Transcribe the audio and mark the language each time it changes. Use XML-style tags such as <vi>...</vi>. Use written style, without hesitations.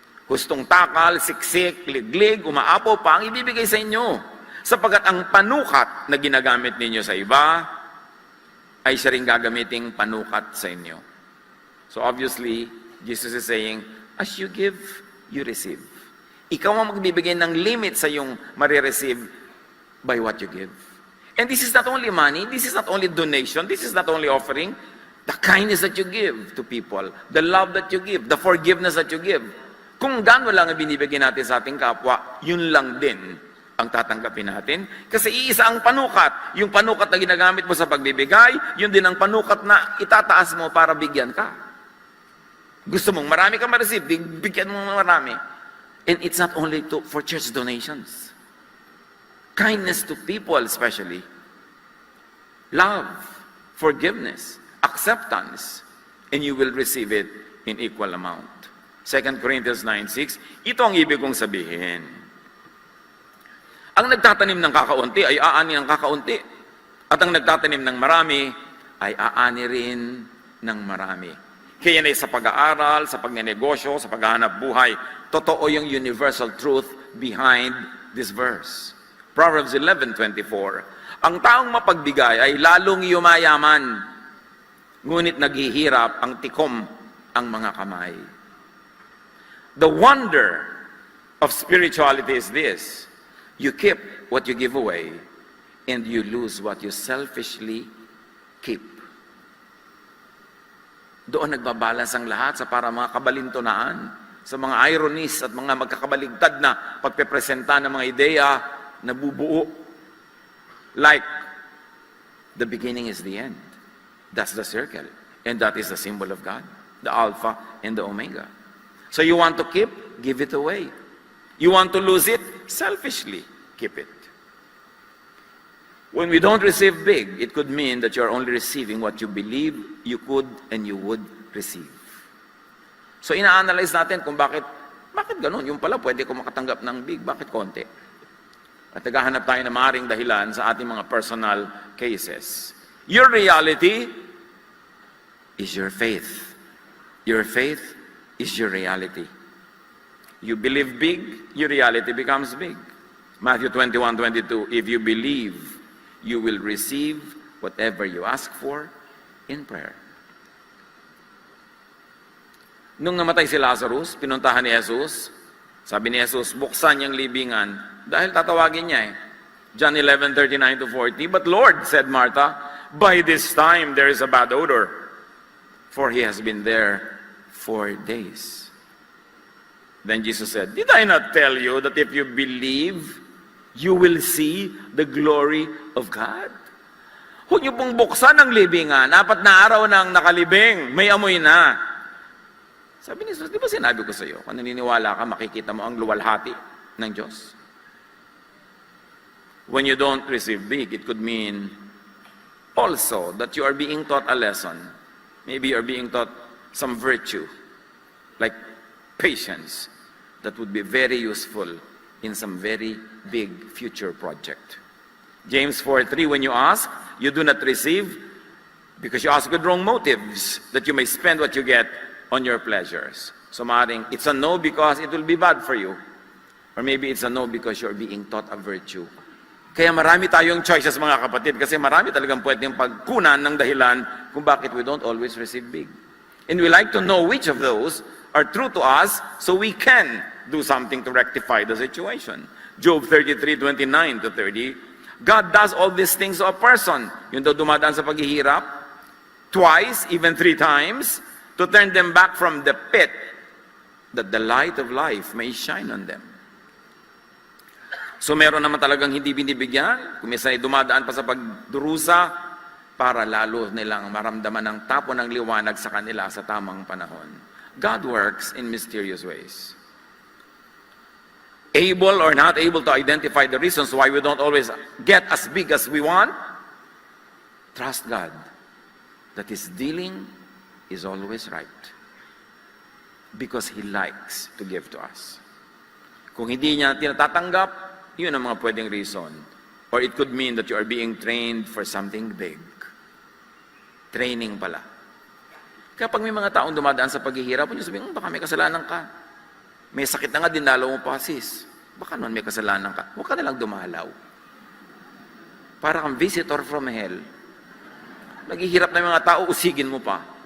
<tl>Hustong takal, siksik, liglig, umaapaw pa ang ibibigay sa inyo. Sapagat ang panukat na ginagamit ninyo sa iba, ay siya rin gagamiting panukat sa inyo.</tl> <en>So obviously, Jesus is saying, as you give, you receive.</en> <tl>Ikaw ang magbibigay ng limit sa iyong marireceive</tl> <en>by what you give. And this is not only money, this is not only donation, this is not only offering, the kindness that you give to people, the love that you give, the forgiveness that you give.</en> <tl>Kung gaano lang ang binibigay natin sa ating kapwa, yun lang din ang tatanggapin natin. Kasi iisa ang panukat. Yung panukat na ginagamit mo sa pagbibigay, yun din ang panukat na itataas mo para bigyan ka. Gusto mong marami kang ma-receive, bigyan mo marami.</tl> <en>And it's not only for church donations. Kindness to people especially. Love, forgiveness, acceptance, and you will receive it in equal amount.</en> <tl>2 Corinthians 9:6, ito ang ibig kong sabihin. Ang nagtatanim ng kakaunti ay aani ng kakaunti. At ang nagtatanim ng marami ay aani rin ng marami. Kaya na sa pag-aaral, sa pagnenegosyo, sa paghahanap buhay, totoo yung</tl> <en>universal truth behind this verse.</en> <tl>Proverbs 11:24, ang taong mapagbigay ay lalong yumayaman, ngunit naghihirap ang tikom ang mga kamay.</tl> <en>The wonder of spirituality is this: you keep what you give away, and you lose what you selfishly keep.</en> <tl>Doon nagbabalance ang lahat sa para mga kabalintunaan, sa mga ironies at mga magkakabaligtad na pagpepresenta ng mga ideya na bubuo. Like</tl> <en>The beginning is the end. That's the circle. And that is the symbol of God, the Alpha and the Omega. So you want to keep, give it away. You want to lose it, selfishly keep it. When we don't receive big, it could mean that you're only receiving what you believe you could and you would receive.</en> <tl>So ina-analyze natin kung bakit ganun? Yung pala pwede ko makatanggap ng big, bakit konti? At naghahanap tayo ng maaaring dahilan sa ating mga personal cases.</tl> <en>Your reality is your faith. Your faith is your reality. You believe big, your reality becomes big. Matthew 21:22, if you believe, you will receive whatever you ask for in prayer.</en> <tl>Nung namatay si Lazarus, pinuntahan ni Jesus, sabi ni Jesus, buksan niyang libingan dahil tatawagin niya eh.</tl> <en>John 11:39-40, but Lord, said Martha, by this time there is a bad odor, for he has been there 4 days. Then Jesus said, did I not tell you that if you believe, you will see the glory of God?</en> <tl>Huwag niyo pong buksan ang libingan, 4 na araw nang nakalibing, may amoy na. Sabi ni Jesus, di ba sinabi ko sa iyo, kung naniniwala ka, makikita mo ang luwalhati ng Diyos.</tl> <en>When you don't receive big, it could mean also that you are being taught a lesson. Maybe you are being taught some virtue, like patience, that would be very useful in some very big future project. James 4:3, when you ask, you do not receive because you ask with wrong motives, that you may spend what you get on your pleasures. So</en> <tl>maaaring,</tl> <en>it's a no because it will be bad for you. Or maybe it's a no because you're being taught a virtue.</en> <tl>Kaya marami tayong choices mga kapatid, kasi marami talagang pwedeng pagkunan ng dahilan kung bakit</tl> <en>we don't always receive big. And we like to know which of those are true to us so we can do something to rectify the situation. Job 33:29-30, God does all these things to a person.</en> <tl>Yung daw dumadaan sa paghihirap,</tl> <en>twice, even 3 times, to turn them back from the pit, that the light of life may shine on them.</en> <tl>So meron naman talagang hindi binibigyan, kung minsan ay dumadaan pa sa pagdurusa, para lalo nilang maramdaman ang tapo ng liwanag sa kanila sa tamang panahon.</tl> <en>God works in mysterious ways. Able or not able to identify the reasons why we don't always get as big as we want, trust God that His dealing is always right because He likes to give to us.</en> <tl>Kung hindi niya tinatatanggap, yun ang mga pwedeng reason.</tl> <en>Or it could mean that you are being trained for something big.</en> <tl>Training pala. Kapag may mga taong dumadaan sa paghihirap, yung sabihin, baka may kasalanan ka. May sakit na nga, dinalaw mo pa, sis. Baka naman may kasalanan ka. Huwag ka nalang dumalaw. Para kang</tl> <en>visitor from hell.</en> <tl>Naghihirap na mga tao, usigin mo pa.</tl>